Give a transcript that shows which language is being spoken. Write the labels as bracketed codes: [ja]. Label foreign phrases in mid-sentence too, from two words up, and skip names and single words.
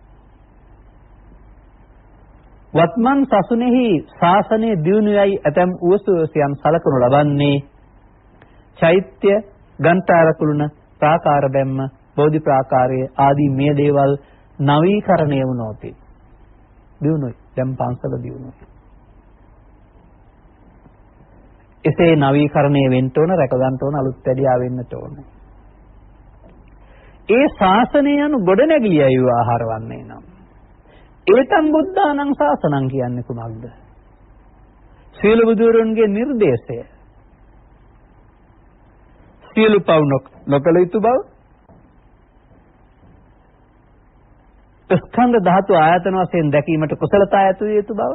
[si] වත්මන් සසුනේහි ශාසනය දියුණුවයි ඇතම් උවසුවසියන් සලකනු ලබන්නේ චෛත්‍ය, ගන්ඨාර කුළුණ, ප්‍රාකාර බැම්ම, බෝධි ප්‍රාකාරයේ ආදී මේ දේවල් නවීකරණය වුණොත් දියුණුවයි. දැන් පන්සල දියුණුවයි. එසේ නවීකරණය වෙන්න ඕන, රැක ගන්න ඕන, අලුත් වැඩියා වෙන්නට ඕන. ඒ ශාසනය යනු ගොඩනැගිලියයි ආහාර වන්නේ නම්. [pi] ඒතම් බුද්ධානං ශාසනං [si] කියන්නේ කුමක්ද? සීල බුදුරන්ගේ නිර්දේශය. සීල පව් නොකළ යුතු බව. ස්කන්ධ ධාතු ආයතන වශයෙන් දැකීමට කුසලතා ඇති යුතු බව.